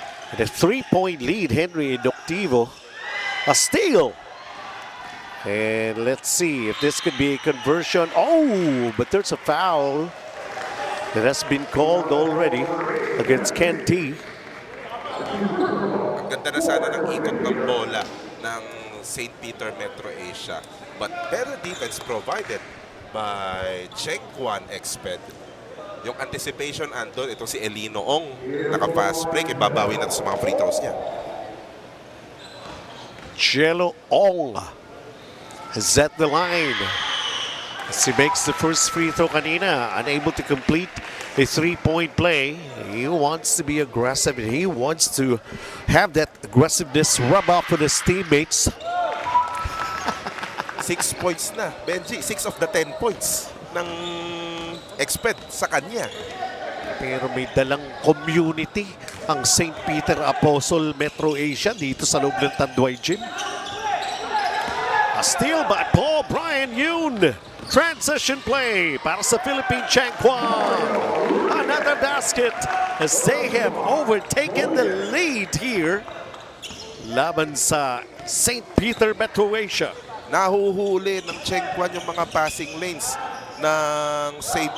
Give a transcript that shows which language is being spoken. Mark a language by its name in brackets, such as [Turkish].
[English] And a three-point lead, Henry Induktivo. A steal. And let's see if this could be a conversion. Oh, but there's a foul that has been called already against Ken T. [Filipino] Ang ganda na sana ng ikot ng bola ng St. Peter Metro Asia. [English] But better defense provided by Cheng Kwan EXPED. [Filipino] Yung anticipation andon, ito si Elino Ong. Naka-fast break, ibabawi na sa mga free throws niya. [English] Jello Ong is at the line as he makes the first free throw kanina, unable to complete a three-point play. He wants to be aggressive and he wants to have that aggressiveness rub off with his teammates. [Filipino] 6 points na, Benji. 6 of the 10 points ng EXPED sa kanya. Pero may dalang community ang St. Peter Apostle Metro Asia dito sa loob ng Tanduay Gym. [English] A steal by Paul Brian Yoon. Transition play [Filipino] para sa [English] Philippine Cheng Kwang. Another basket as they have overtaken the lead here. [Filipino] Laban sa St. Peter Metro Asia. Nahuhuli ng Cheng Kwan yung mga passing lanes ng St.